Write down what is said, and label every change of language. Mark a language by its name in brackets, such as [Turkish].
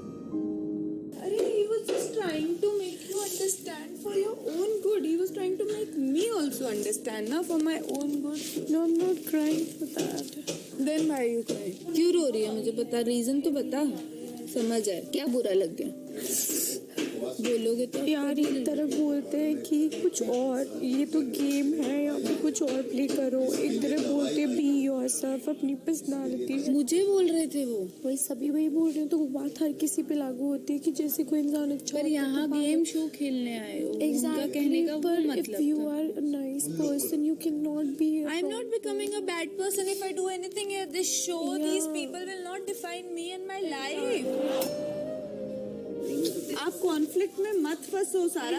[English] अरे he was just trying to make you understand for your own good. He was trying to make me also understand, na, for my own good. No, I'm not crying for that. Then why are you crying? [Hindi] क्यों रो रही है? मुझे बता, reason तो बता, समझ आए क्या बुरा लग गया। बोलोगे तो यार एक तरफ बोलते हैं कि कुछ और, ये तो गेम है, यहाँ पे कुछ और प्ले करो। एक तरफ बोलते [English] be yourself, [Hindi] अपनी पर्सनालिटी। मुझे बोल रहे थे वो, वही सभी वही बोल रहे हैं, तो वो बात हर किसी पे लागू होती है कि जैसे कोई इंसान अच्छा पर यहाँ गेम शो खेलने आए हो, उनका कहने का वो मतलब [English] You are a nice person you can not be. I am not becoming a bad person if I do anything at this show. These people will not define me and my life. [Hindi] आप conflict में मत फंसो सारा।